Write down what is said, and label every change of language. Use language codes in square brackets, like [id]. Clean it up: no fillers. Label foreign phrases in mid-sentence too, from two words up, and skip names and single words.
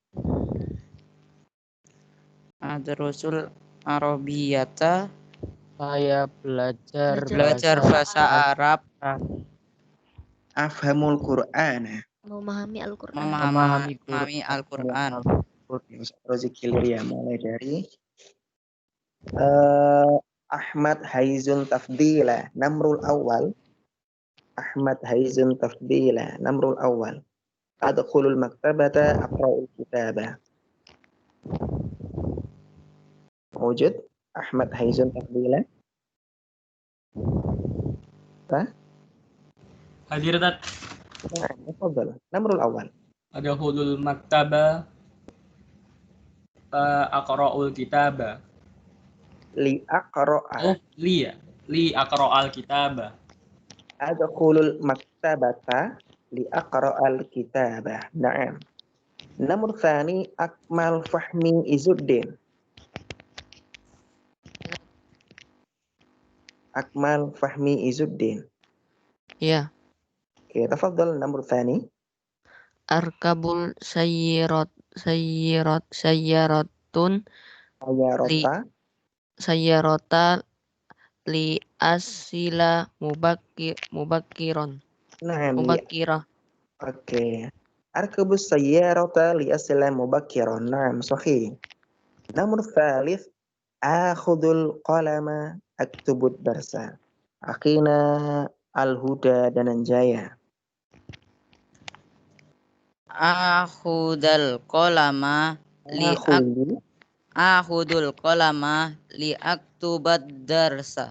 [ar] أدرس العربية. [id] Saya belajar bahasa Arab. [ar] أفهم القرآن. [id] Memahami Al-Quran. Memahami Al-Quran. Ya, mulai dari Ahmad Haizun Tafdila Namrul Awal. [ar] أدخل المكتبة أقرأ الكتاب. Wujud Ahmad Haizun Tafdila. Hadir Tat. تفضل. نمرة أول. أدخل المكتبة أقرأ الكتاب. Li aqra'a. لأقرأ الكتاب. أدخل المكتبة لأقرأ الكتاب. نعم. [id] Nomor tsani Akmal Fahmi Izuddin. Akmal Fahmi Izuddin. Ya. Oke, tafadhal nomor tsani. [ar] أركب السيارة Sayyarata. السيارة لأصل مبكرا. Naam, ya. Mubakkirah. [id] Oke. [ar] أركب السيارة لأصل مبكرا. نعم، صحيح. Nomor tsalits, آخذ القلم أكتب الدرس. Akhina Al-Huda Dananjaya. آخذ القلم لأكتب الدرس.